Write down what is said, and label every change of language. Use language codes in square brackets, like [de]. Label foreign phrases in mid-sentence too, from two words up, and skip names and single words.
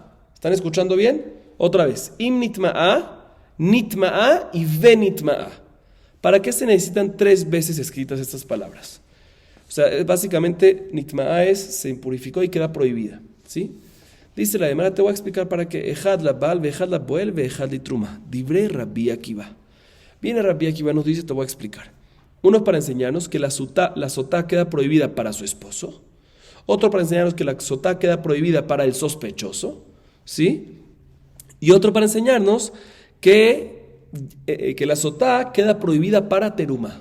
[es] ¿Están escuchando bien? Otra vez. [he] אם נטמאה, נטמאה y ונטמאה. [es] ¿Para qué se necesitan 3 veces escritas estas palabras? O sea, básicamente, Nitma'a se impurificó y queda prohibida. ¿Sí? Dice la Gemara, te voy a explicar para qué. [he] אחד לבעל, ואחד לבועל, ואחד לתרומה. [es] Dibre Rabbi Akiva. Viene Rabbi Akiva, nos dice, te voy a explicar. Uno para enseñarnos que la sotá queda prohibida para su esposo. Otro para enseñarnos que la sotá queda prohibida para el sospechoso. ¿Sí? Y otro para enseñarnos que la sotá queda prohibida para teruma.